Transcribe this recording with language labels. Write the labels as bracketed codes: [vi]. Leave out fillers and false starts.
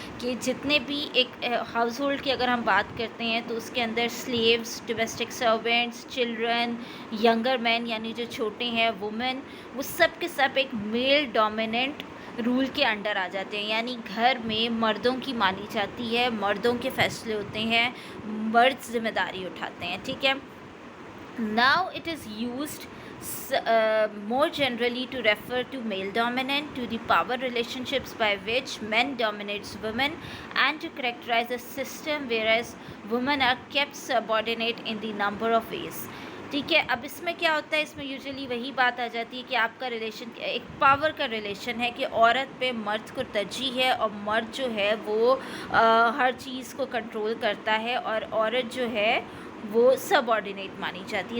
[ur] کہ جتنے بھی ایک ہاؤس ہولڈ کی اگر ہم بات کرتے ہیں تو اس کے اندر sleeves, domestic servants, children, younger مین یعنی جو چھوٹے ہیں، وومن، وہ سب کے سب ایک میل ڈومیننٹ رول کے انڈر آ جاتے ہیں. یعنی گھر میں مردوں کی مانی جاتی ہے، مردوں کے فیصلے ہوتے ہیں، مرد ذمہ داری اٹھاتے ہیں، ٹھیک ہے. [en] Now it is used more generally to refer to male dominant, to the power relationships by which men dominates women, and to characterize a system whereas women are kept subordinate in the number of ways. [ur] ٹھیک ہے. اب اس میں کیا ہوتا ہے، اس میں usually وہی بات آ جاتی ہے کہ آپ کا ریلیشن ایک پاور کا ریلیشن ہے کہ عورت پہ مرد کو ترجیح ہے، اور مرد جو ہے وہ ہر چیز کو کنٹرول کرتا ہے، اور عورت جو ہے وہ سب آرڈینیٹ مانی جاتی ہے.